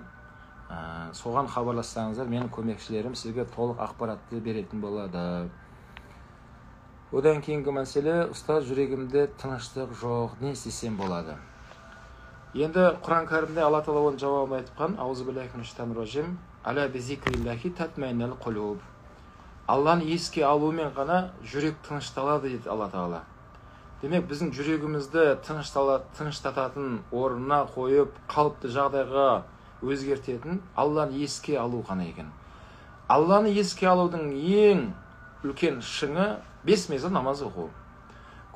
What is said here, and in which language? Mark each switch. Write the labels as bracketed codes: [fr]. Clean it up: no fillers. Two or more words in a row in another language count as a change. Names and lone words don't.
[kk] Соған хабарлассаңыздар, менің көмекшілерім сізге толық ақпаратты беретін болады. Одан кейінгі мәселе, ұстаз, жүрегімде тыныштық жоқ, не істесем болады? Енді Құран кәрімде Алла Тағала оның жауабын айтқан, [ar] أعوذ بالله من الشيطان الرجيم، ألا بذكر الله تطمئن القلوب. [kk] Алланы еске алумен ғана жүрек тынышталады дейді Алла Тағала. Демек, біздің жүрегімізді тыныштататын орнына қойып, қалыпты жағдайға өзгертетін Алланы еске алу ғана екен. Алланы еске алудың ең үлкен шыңы 5 мезгіл намаз оқу.